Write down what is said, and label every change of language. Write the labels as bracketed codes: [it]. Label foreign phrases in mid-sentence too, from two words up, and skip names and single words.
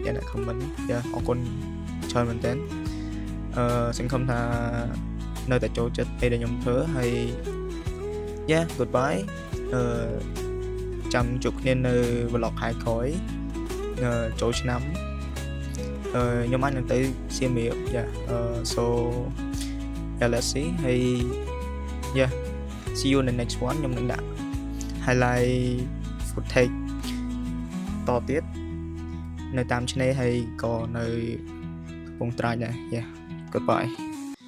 [km] អ្នកដែល comment អរគុណច្រើនមែនទែនសង្ឃឹមថានៅតែចូលចិត្តអីដែលខ្ញុំធ្វើហើយ goodbye ចាំជួបគ្នានៅ vlog ខែក្រោយចូលឆ្នាំខ្ញុំអាចនឹងទៅសៀមរាប [en] so let's see [km] ហើយ [en] see you in the next one [km] ខ្ញុំនឹងដាក់ [en] highlight footage [km] តទៀតនៅតាមឆ្នេរហើយក៏នៅកំពង់ត្រាចដែរgoodbye